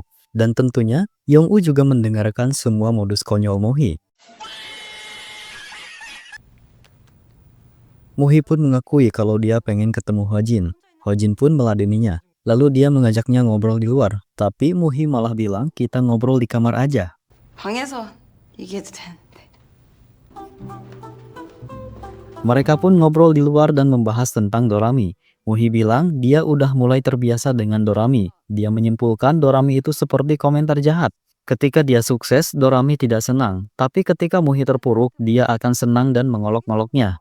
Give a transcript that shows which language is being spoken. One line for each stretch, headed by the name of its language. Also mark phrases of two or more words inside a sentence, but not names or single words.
Indonesian: Dan tentunya Yong-u juga mendengarkan semua modus konyol Muhi. Muhi pun mengakui kalau dia pengen ketemu Hojin. Hojin pun meladeninya. Lalu dia mengajaknya ngobrol di luar. Tapi Muhi malah bilang kita ngobrol di kamar aja.
Korean: 방에서 얘기해도 되는데.
Indonesian: Mereka pun ngobrol di luar dan membahas tentang Dorami. Muhi bilang dia udah mulai terbiasa dengan Dorami. Dia menyimpulkan Dorami itu seperti komentar jahat. Ketika dia sukses, Dorami tidak senang. Tapi ketika Muhi terpuruk, dia akan senang dan mengolok-ngoloknya.